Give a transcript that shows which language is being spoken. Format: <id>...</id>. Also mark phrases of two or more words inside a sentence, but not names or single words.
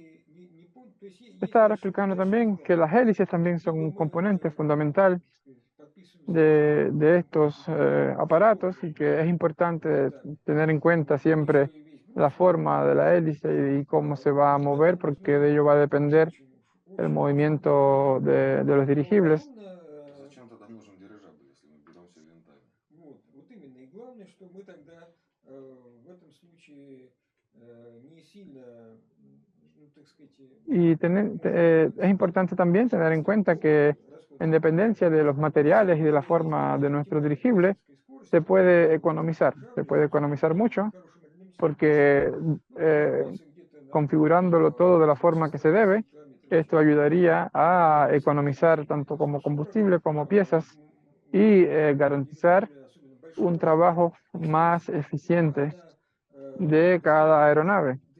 <es>Estaba explicando también que las hélices también son un componente fundamental de estos aparatos y que es importante tener en cuenta siempre la forma de la hélice y cómo se va a mover, porque de ello va a depender el movimiento de los dirigibles.</es> <ru>Зачем тогда нужен дирижабль, если мы берем все винтами? Вот именно. И главное, что мы тогда в этом случае не сильно, ну, так сказать,</ru> <es>Y es importante también tener en cuenta que en dependencia de los materiales y de la forma de nuestro dirigible, se puede economizar mucho, porque configurándolo todo de la forma que se debe, esto ayudaría a economizar tanto como combustible como piezas y garantizar un trabajo más eficiente de cada aeronave.</es>